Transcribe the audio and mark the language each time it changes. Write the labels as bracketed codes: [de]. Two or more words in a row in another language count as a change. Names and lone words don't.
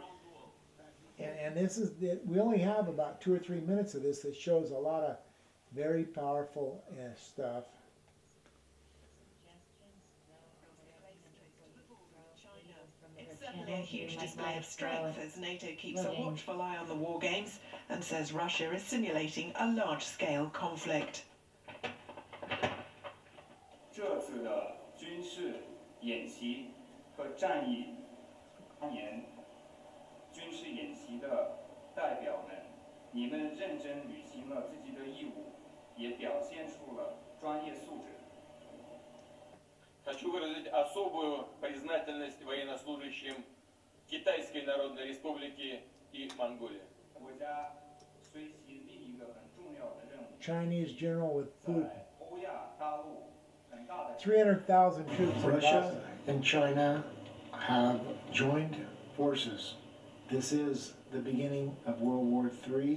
[en] And this is we only have about 2 or 3 minutes of this that shows a lot of very powerful stuff. It's certainly a huge display of strength as NATO keeps a watchful eye on the war games and says Russia is simulating a large-scale conflict. [zh] 这次的军事演习和战役年军事演习的代表们，你们认真履行了自己的义务，也表现出了专业素质。 [ru] Хочу выразить особую признательность военнослужащим Китайской Народной Республики и Монголии. [en] Chinese general with food. 300,000 troops. Russia and China have joined forces. This is the beginning of World War III.